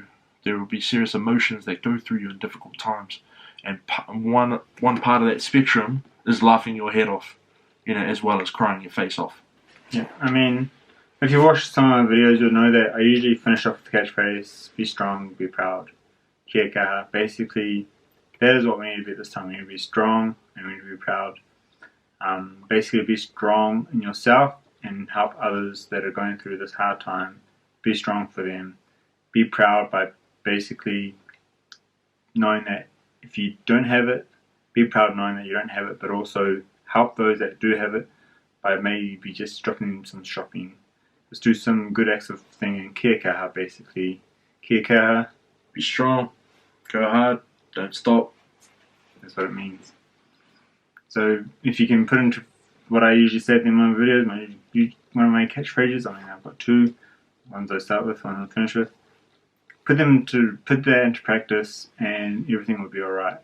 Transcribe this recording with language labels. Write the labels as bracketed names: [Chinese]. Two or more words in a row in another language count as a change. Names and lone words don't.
[English] There will be serious emotions that go through you in difficult times, and one part of that spectrum is laughing your head off, as well as crying your face off. Yeah, I mean, if you watch some of my videos, you'll know that I usually finish off with the catchphrase, be strong, be proud, [Māori] kia kaha. [English] Basically, that is what we need to be this time. We need to be strong and we need to be proud. Basically, be strong in yourself and help others that are going through this hard time. Be strong for them. Be proud by basically knowing that if you don't have it, be proud knowing that you don't have it, but also help those that do have it by maybe just dropping them some shopping. Just do some good acts of thing, and [Māori] kia kaha, [English] basically. [Māori] Kia kaha. [English] Be strong, go hard, don't stop. That's what it means. So if you can put into what I usually say in my videos, one of my catchphrases, I mean, I've got two. Ones I start with, one I finish with. Put that into practice, and everything will be alright.